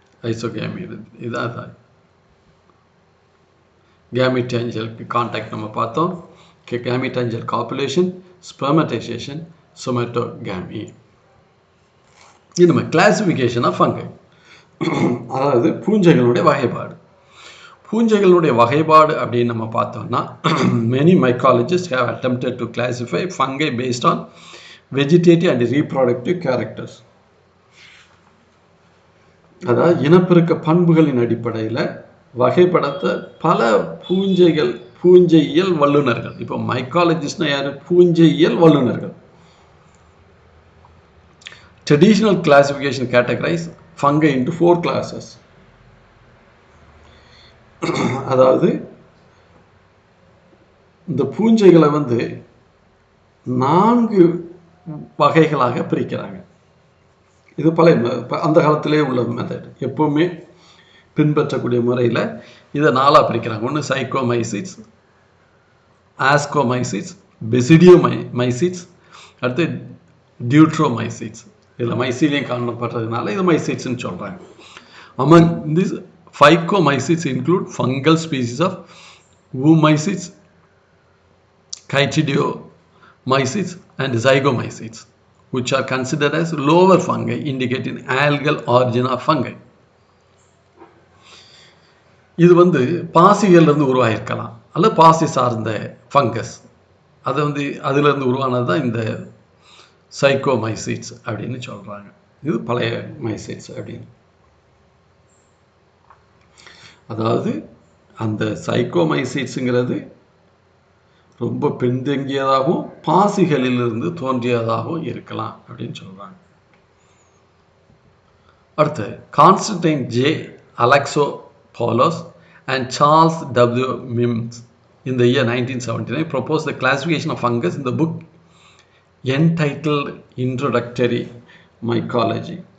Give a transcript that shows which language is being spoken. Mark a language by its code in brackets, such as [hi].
[ta] Isogamy இதான் கேமிட்டாஞ்சியல் contact நம்ம பார்த்தோம். கேமிட்டாஞ்சியல் காப்புலேஷன், ஸ்பெர்மடைசேஷன், சொமேட்டோகேமி. இது நம்ம [en] classification of fungi, [ta] அதாவது பூஞ்சைகளுடைய வகைப்பாடு. பூஞ்சைகளுடைய வகைப்பாடு அப்படின்னு நம்ம பார்த்தோம்னா [en] many mycologists have attempted to classify fungi based on vegetative and reproductive characters. [ta] அதாவது இனப்பெருக்க பண்புகளின் அடிப்படையில் வகைப்படுத்த பல பூஞ்சையியல் வல்லுநர்கள், இப்போ மைக்காலஜிஸ்ட்னா யார்? பூஞ்சையியல் வல்லுநர்கள். [en] Traditional classification categorize fungi into 4 classes. [ta] அதாவது இந்த பூஞ்சைகளை 4 வகைகளாக பிரிக்கிறாங்க. இது அந்த காலத்திலே உள்ள மெத்தட், எப்பவுமே பின்பற்றக்கூடிய முறையில் இதை 4ஆக பிரிக்கிறாங்க. ஒன்று சைக்கோமைசிட்ஸ், ஆஸ்கோமைசிட்ஸ், பெசிடியோமைசிட்ஸ், அடுத்து டியூட்ரோமைசிட்ஸ். இதில் மைசீலியம் காணப்படுறதுனால இது மைசிட்ஸ்ன்னு சொல்கிறாங்க. [en] Among these phycomycetes include fungal species of oomycetes, chytidiomycetes and zygomycetes, which are considered as lower fungi indicating algal origin of fungi. [ta] இது பாசிகளிலிருந்து உருவாகிருக்கலாம், அல்லது பாசி சார்ந்த ஃபங்கஸ், அது அதிலிருந்து உருவானது தான் இந்த சைக்கோமைசிட்ஸ் அப்படின்னு சொல்கிறாங்க. இது பழைய மைசிட்ஸ் அப்படின்னு. அதாவது அந்த சைக்கோமைசிட்ஸுங்கிறது ரொம்ப பின்தங்கியதாகவும் பாசிகளிலிருந்து தோன்றியதாகவும் இருக்கலாம் அப்படின்னு சொல்கிறாங்க. அடுத்து Constantine J அலெக்சோபோலோஸ் and Charles W. [en] Mims in the year 1979 proposed the classification of fungus in the book entitled Introductory Mycology.